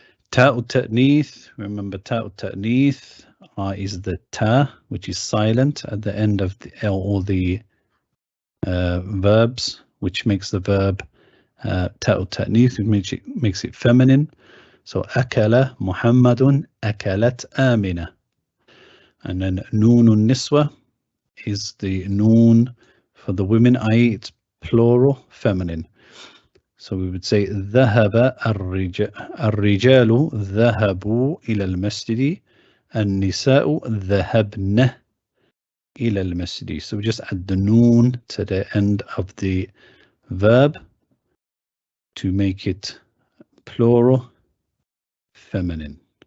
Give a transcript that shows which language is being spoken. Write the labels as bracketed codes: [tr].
[en] Ta'u ta'nith. Remember, ta'u ta'nith is the ta, which is silent at the end of all the verbs, which makes the verb ta'u ta'nith, which makes it feminine. [ar] So akala Muhammadun, akalat Amina. [en] And then noonun niswa is the noon for the women, i.e. it's plural feminine. So we would say [ar] ذهب الرجال ذهبوا إلى المسجد النساء ذهبن إلى المسجد. [en] So we just add the noon to the end of the verb to make it plural feminine.